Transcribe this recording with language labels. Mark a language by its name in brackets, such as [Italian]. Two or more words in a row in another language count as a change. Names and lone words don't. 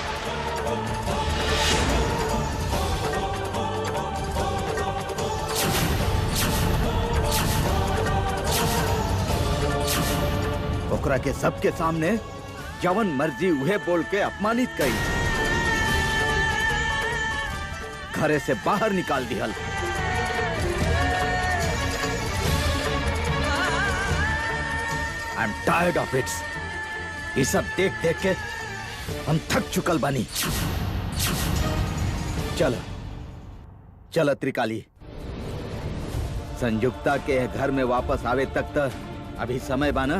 [Bhojpuri] ओकरा के सबके सामने जवन मर्जी उहे बोल के अपमानित कई, घरे से बाहर निकाल दिहल। [English] I am tired of it. [Bhojpuri] ये सब देख देख के हम थक चुकल बानी। चल चल त्रिकाली, संयुक्ता के घर में वापस आवे तक तो अभी समय बाना।